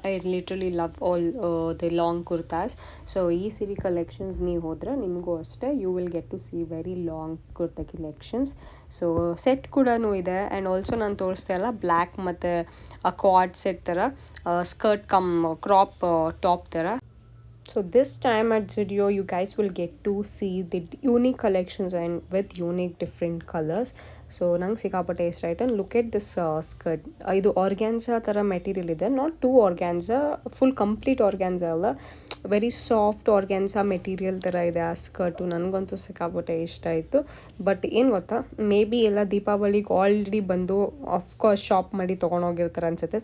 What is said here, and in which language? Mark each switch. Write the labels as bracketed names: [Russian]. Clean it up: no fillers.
[English] I literally love all the long kurtas. [Kannada] So ಈ ಸಿರಿ collections ನೀವು ಹೋದರೆ ನಿಮಗೂ ಅಷ್ಟೇ [English] You will get to see very long kurta collections. [Kannada] So set ಕೂಡ ಇದೆ. ಆ್ಯಂಡ್ ಆಲ್ಸೋ ನಾನು ತೋರಿಸ್ತಾ ಇಲ್ಲ ಬ್ಲ್ಯಾಕ್ ಮತ್ತು ಕ್ವಾಡ್ ಸೆಟ್ ಥರ, ಸ್ಕರ್ಟ್ ಕಮ್ ಕ್ರಾಪ್ ಟಾಪ್ ಥರ. [English] So this time at Zudio, you guys will get to see the unique collections and with unique different colors. [Kannada] So ನಂಗೆ ಸಿಕ್ಕಾಪಟ್ಟೆ ಇಷ್ಟ ಆಯಿತು. And [English] Look at this skirt. [Kannada] ಇದು organza ಥರ material ಇದೆ, [English] not too organza, [Kannada] full complete organza ಅಲ್ಲ, very soft organza material ಥರ ಇದೆ ಆ ಸ್ಕರ್ಟು. ನನಗಂತೂ ಸಿಕ್ಕಾಪಟ್ಟೆ ಇಷ್ಟ ಆಯಿತು. ಬಟ್ ಏನು ಗೊತ್ತಾ, ಮೇ ಬಿ ಎಲ್ಲ ದೀಪಾವಳಿಗೆ ಆಲ್ರೆಡಿ ಬಂದು ಆಫ್ಕೋರ್ಸ್ ಶಾಪ್ ಮಾಡಿ ತೊಗೊಂಡೋಗಿರ್ತಾರೆ ಅನಿಸುತ್ತೆ.